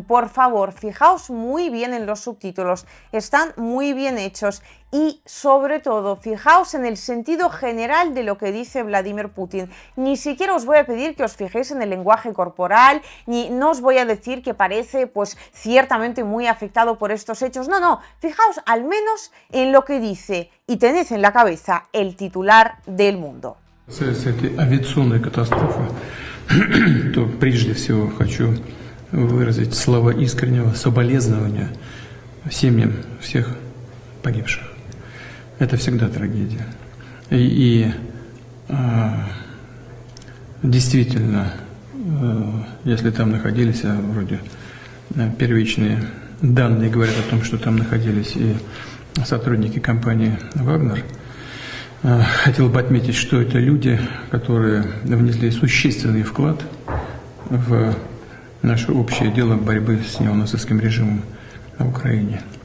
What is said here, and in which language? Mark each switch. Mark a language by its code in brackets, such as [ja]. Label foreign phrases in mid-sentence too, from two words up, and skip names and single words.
[es] Por favor, fijaos muy bien en los subtítulos, están muy bien hechos, y sobre todo fijaos en el sentido general de lo que dice Vladimir Putin. Ni siquiera os voy a pedir que os fijéis en el lenguaje corporal, ni no os voy a decir que parece pues ciertamente muy afectado por estos hechos. No, fijaos al menos en lo que dice y tened en la cabeza el titular del Mundo. [ru] С этой авиационной катастрофы, то прежде всего хочу выразить слова искреннего соболезнования семьям всех погибших. Это всегда трагедия. И действительно, если там находились, вроде первичные данные говорят о том, что там находились и сотрудники компании «Вагнер», хотел бы отметить, что это люди, которые внесли существенный вклад в наше общее дело борьбы с неонацистским режимом в Украине.